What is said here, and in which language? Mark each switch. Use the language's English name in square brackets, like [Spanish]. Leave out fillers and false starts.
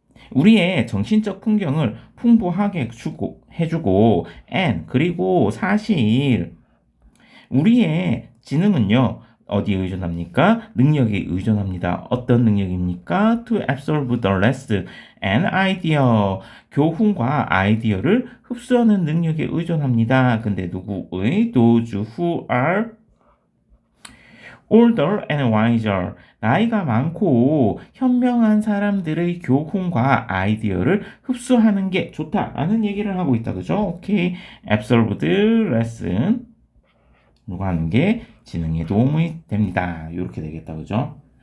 [Korean] 우리의 정신적 풍경을 풍부하게 해주고 and 그리고 사실 우리의 지능은요. 어디에 의존합니까? 능력에 의존합니다. 어떤 능력입니까? [English] To absorb the lesson and idea. [Korean] 교훈과 아이디어를 흡수하는 능력에 의존합니다. 근데 누구의? [English] Those who are older and wiser. [Korean] 나이가 많고 현명한 사람들의 교훈과 아이디어를 흡수하는 게 좋다라는 얘기를 하고 있다. 그죠? 오케이. [English] absorbed lesson. [Korean] 누가 하는 게 지능에 도움이 됩니다. 이렇게 되겠다. 그죠?